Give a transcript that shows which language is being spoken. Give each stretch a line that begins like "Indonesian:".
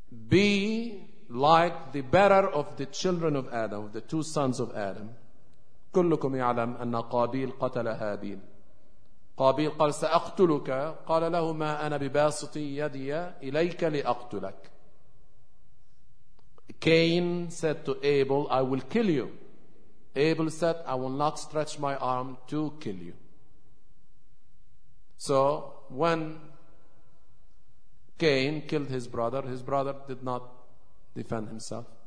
English: Be like the better of the children of Adam, of the two sons of Adam.
Arabic: كلكم يعلم أن قابيل قتل هابيل. قابيل قال سأقتلك، قال له ما أنا بباسط يدي إليك لأقتلك.
English: Cain said to Abel, I will kill you. Abel said, I will not stretch my arm to kill you. So when Cain killed his brother did not defend himself.